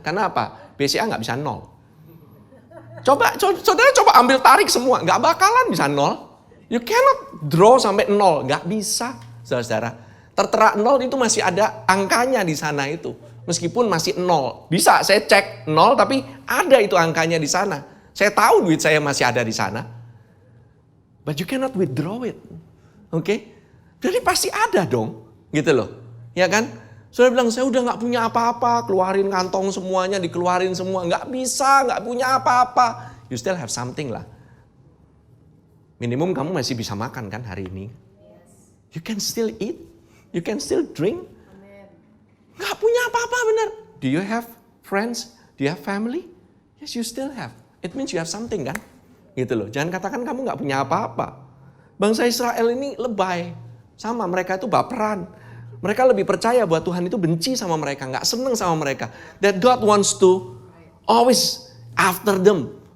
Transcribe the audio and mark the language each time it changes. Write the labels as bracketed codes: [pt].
[id] Karena apa? BCA nggak bisa nol. Saudara coba ambil tarik semua, nggak bakalan bisa nol. [en] You cannot draw [id] sampai nol, nggak bisa, saudara. Tertera nol itu masih ada angkanya di sana itu. Meskipun masih nol, bisa saya cek nol tapi ada itu angkanya di sana. Saya tahu duit saya masih ada di sana. [en] But you cannot withdraw it. [id] Oke? Jadi pasti ada dong. Gitu loh. Ya kan? Saudara bilang, saya udah gak punya apa-apa, keluarin kantong semuanya, dikeluarin semua. Gak bisa, gak punya apa-apa. [en] You still have something [id] lah. Minimum kamu masih bisa makan kan hari ini. [en] You can still eat, you can still drink. [id] Gak punya apa-apa benar. [en] Do you have friends? Do you have family? Yes, you still have. It means you have something [id] kan? Gitu loh. Jangan katakan kamu gak punya apa-apa. Bangsa Israel ini lebay. Sama, mereka itu baperan. Mereka lebih percaya bahwa Tuhan itu benci sama mereka, gak seneng sama mereka. [en] That God wants to always after them.